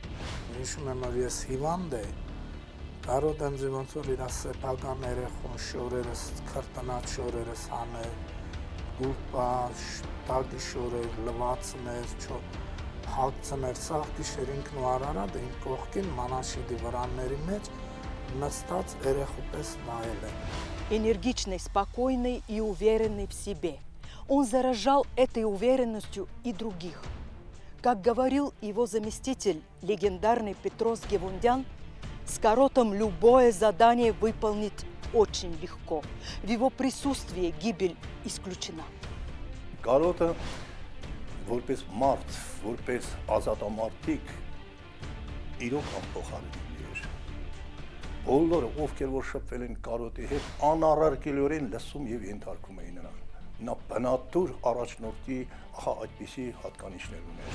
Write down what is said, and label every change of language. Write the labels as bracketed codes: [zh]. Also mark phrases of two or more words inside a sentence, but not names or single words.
[hy] Հիշում եմ, որ ես հիվանդ էի, Կարոտը ինձ ոնց որ իր սեփական երեխուն շորերս, քրտնած շորերս հաներ, գուպա, տագի շորեր, լվացներ, հագցներ, սաղ գիշեր ինքն ու Արարատը իմ կողքին Մանաշիդի վրանների մեջ նստած երեխու պես նայել է։ [ru] Энергичный, спокойный и уверенный в себе. Он заражал этой уверенностью и других. Как говорил его заместитель, легендарный Петрос Гевундян, с Каротом любое задание выполнить очень легко. В его присутствии гибель исключена. [hy] Կարոտը որպես մարդ, որպես ազատամարտիկ իրոք անփոխարինելի էր։ Բոլորը, ովքեր որ շփվել են Կարոտի հետ, անառարկելիորեն լսում եւ ենթարկում էին նրան։ Նա բնատուր առաջնորդի այդպիսի հատկանիշներ ուներ։